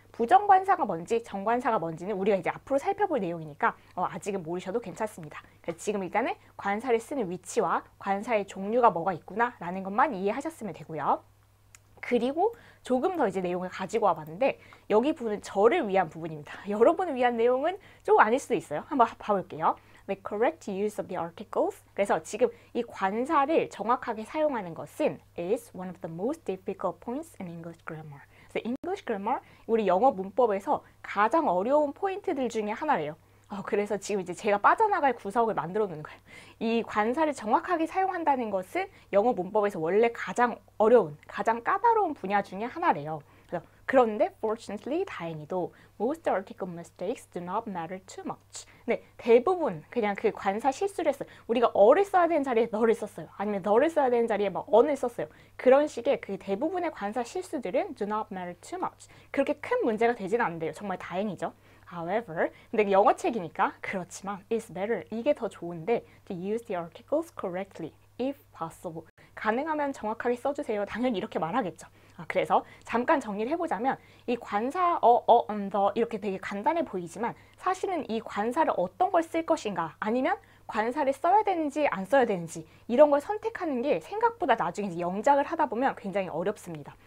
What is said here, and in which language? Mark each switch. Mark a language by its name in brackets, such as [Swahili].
[Korean] 부정관사가 뭔지 정관사가 뭔지는 우리가 이제 앞으로 살펴볼 내용이니까 아직은 모르셔도 괜찮습니다. 그래서 지금 일단은 관사를 쓰는 위치와 관사의 종류가 뭐가 있구나 라는 것만 이해하셨으면 되고요. 그리고 조금 더 이제 내용을 가지고 와봤는데 여기 부분은 저를 위한 부분입니다. 여러분을 위한 내용은 좀 아닐 수도 있어요. 한번 봐볼게요. [English] The correct use of the articles. [Korean] 그래서 지금 이 관사를 정확하게 사용하는 것은 [English] is one of the most difficult points in English grammar. [Korean] 그래서 [English] English grammar, [Korean] 우리 영어 문법에서 가장 어려운 포인트들 중에 하나래요. 그래서 지금 이제 제가 빠져나갈 구석을 만들어 놓는 거예요. 이 관사를 정확하게 사용한다는 것은 영어 문법에서 원래 가장 어려운, 가장 까다로운 분야 중에 하나래요. 그런데 [English] fortunately [Korean] 다행히도 [English] most article mistakes do not matter too much. [Korean] 네, 대부분 그냥 그 관사 실수를 했어요. 우리가 어를 써야 되는 자리에 너를 썼어요. 아니면 너를 써야 되는 자리에 막 on을 썼어요. 그런 식의 그 대부분의 관사 실수들은 [English] do not matter too much. [Korean] 그렇게 큰 문제가 되지는 않는데요. 정말 다행이죠. [English] However, [Korean] 근데 영어책이니까 그렇지만 [English] it's better. [Korean] 이게 더 좋은데 [English] to use the articles correctly if possible. [Korean] 가능하면 정확하게 써주세요. 당연히 이렇게 말하겠죠. 그래서 잠깐 정리를 해보자면 이 관사 the 이렇게 되게 간단해 보이지만 사실은 이 관사를 어떤 걸 쓸 것인가 아니면 관사를 써야 되는지 안 써야 되는지 이런 걸 선택하는 게 생각보다 나중에 이제 영작을 하다 보면 굉장히 어렵습니다.